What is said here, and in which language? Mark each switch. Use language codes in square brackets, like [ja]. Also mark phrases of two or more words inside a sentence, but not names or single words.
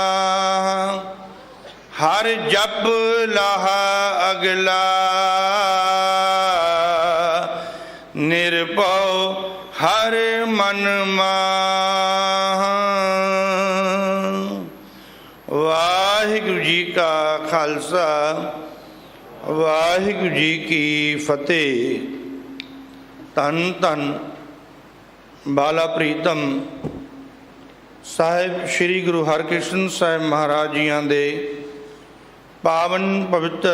[pa] ਹਰ ਜਪ ਲਾਹਾ ਅਗਲਾ, ਨਿਰਪੌ ਹਰ ਮਨ ਮਾਹ। ਖਾਲਸਾ ਵਾਹਿਗੁਰੂ ਜੀ ਕੀ ਫਤਿਹ। ਧੰਨ ਧੰਨ ਬਾਲਾ ਪ੍ਰੀਤਮ ਸਾਹਿਬ ਸ੍ਰੀ ਗੁਰੂ ਹਰਿਕ੍ਰਿਸ਼ਨ ਸਾਹਿਬ ਮਹਾਰਾਜ ਜੀਆਂ ਦੇ ਪਾਵਨ ਪਵਿੱਤਰ